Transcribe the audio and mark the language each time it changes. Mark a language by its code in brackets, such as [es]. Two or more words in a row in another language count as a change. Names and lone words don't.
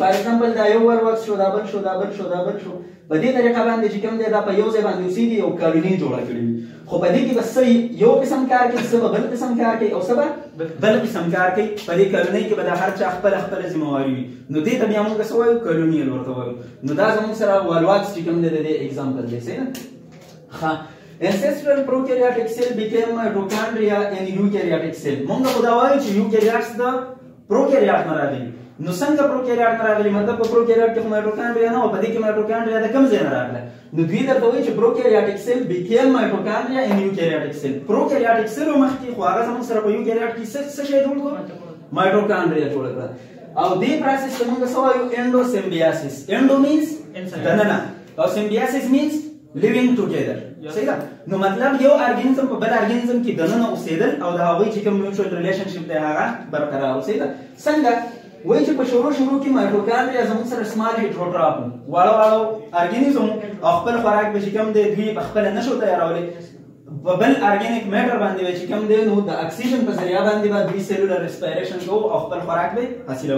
[en] for example [ps] دا یو والواکس شو، دا بل شو، دا بل شو، دا بل شو. په دې طریقه باندې چې کوم دی دا په یو ځای باندې اوسېږي یو کالوني جوړه کړې وي خو په دې کې به څه یو قسم کار کوي، څه به بل قسم کار کوي او څه به بل قسم کار کوي. په دې کالونۍ کې به د هر چا خپله ذمهواري وي. نو دې ته بیا موږ څه وایو کالونیل ورته وایو. نو دا زموږ سره والواکس چې کوم دی د دې اگزامپل دی صحیح ده. [en] Ancestral prokaryotic cell became mitochondria in eukaryotic cell. [ps] مونږ خو دا وایو چې eukaryotes د prokaryote نه راغلي. نو څنګه prokaryote نه راغلي؟ مطلب په prokaryote کې mitochondria نه و، په دې کې mitochondria د کوم ځای نه راغله؟ نو دوی درته وایي چې [en] prokaryotic cell became mitochondria in eukaryotic cell. prokaryotic cell [ps] مخکې خو هغه زموږ سره په eukaryote کې څه شی جوړ کړو؟ mitochondria جوړ کړه. او دې پروسس ته مونږ څه وایو؟ [en] endosymbiosis. endo means [ps] دننه او [en] symbiosis means living together [ps] صحیح ده. نو مطلب یو ارګانیزم په بل ارګانیزم کې دننه اوسېدل او د هغوی چې کوم [en] mutual relationship [ps] دی هغه برقرار اوسېده. څنګه وایي چې په شروع کې مایټوکاندریا زموږ سره [en] small heterotroph [ps] واړه واړه ارګانیزم او خپل خوراک به چې کوم دی دوی په خپله نشو تیارولی په بل [en] organic matter [ps] باندې به چې کوم دی نو د اکسیجن په ذریعه باندې به دوی [en] cellular respiration [ps] کوو او خپل خوراک به حاصلوو.